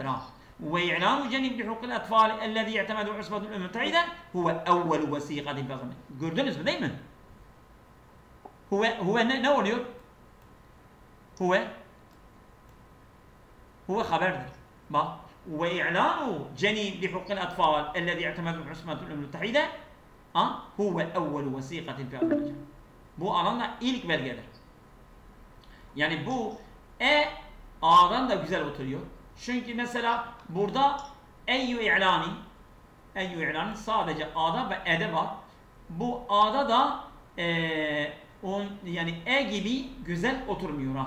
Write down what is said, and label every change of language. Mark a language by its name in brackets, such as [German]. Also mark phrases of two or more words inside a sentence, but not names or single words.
[Arabic] وإعلان جنيف لحقوق الأطفال الذي اعتمدته عصبة الأمم المتحدة هو أول وثيقة. [Turkish] Gördünüz mü değil mi? Huve ne oluyor? Huve haberdir. Bak. [Arabic] وإعلان جني بحقوق الأطفال الذي اعتمده عصبة الأمم المتحدة هو أول وثيقة في هذا المجال. [Turkish] Bu alanda ilk belgedir. Yani bu A'dan da güzel oturuyor. Çünkü mesela burada [Arabic] أي إعلان [Turkish] sadece A'da ve E'de var. Bu A'da da yani gibi güzel oturmuyor ha.